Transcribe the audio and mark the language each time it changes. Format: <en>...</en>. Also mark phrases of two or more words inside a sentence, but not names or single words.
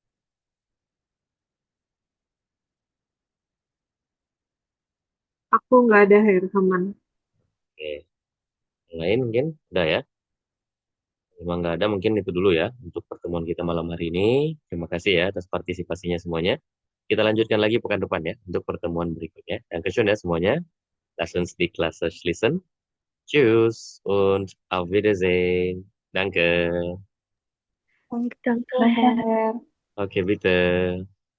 <id>Aku nggak ada hair teman. Oke, yang lain mungkin udah ya. Memang nggak ada, mungkin itu dulu ya untuk pertemuan kita malam hari ini. Terima kasih ya atas partisipasinya semuanya. Kita lanjutkan lagi pekan depan ya untuk pertemuan berikutnya. Dankeschön ya semuanya.</id> <de>Lass uns die Klasse schließen. Tschüss und auf Wiedersehen. Danke. Danke, Herr. Oke, bitte.</de>